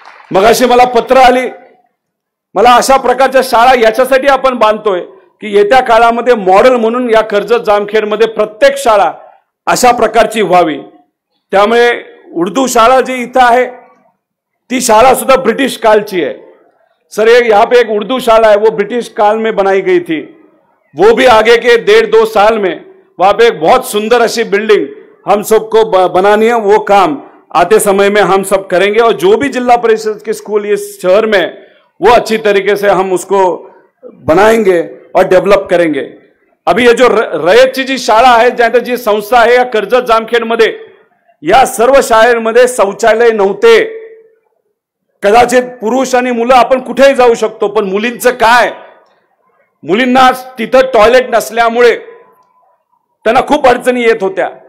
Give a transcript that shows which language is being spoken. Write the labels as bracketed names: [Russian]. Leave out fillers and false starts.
[Marathi] मग अशी मला पत्र आली, मला अशा प्रकारच्या शाळा याच्यासाठी आपण बांधतोय की येत्या काळामध्ये मॉडेल म्हणून या कर्जत जामखेडमध्ये प्रत्येक शाळा अशा प्रकारची व्हावी. त्यामुळे उर्दू शाळा जी इथं आहे ती शाळा सुद्धा ब्रिटिश कालची है. [Hindi] सर यहाँ पे एक उर्दू शाला है, वो ब्रिटिश काल में बनाई गई थी. वो भी आगे के 1.5-2 साल में वहां पे एक बहुत सुंदर ऐसी बिल्डिंग हम सबको बनानी है. वो काम आते समय में हम सब करेंगे और जो भी जिला परिषद के स्कूल इस शहर में वो अच्छी तरीके से हम उसको बनाएंगे और डेवलप करेंगे. अभी ये जो [Marathi] रयतची जी शाळा आहे, ज्याची जी संस्था आहे या कर्जत जामखेड मध्ये, या सर्व शाळेमध्ये शौचालय नव्हते. कदाचित पुरुष आणि मुलं आपण कुठेही जाऊ शकतो, पण मुलींचं काय? मुलींना तिथं टॉयलेट नसल्यामुळे त्यांना खूप अडचणी येत होत्या.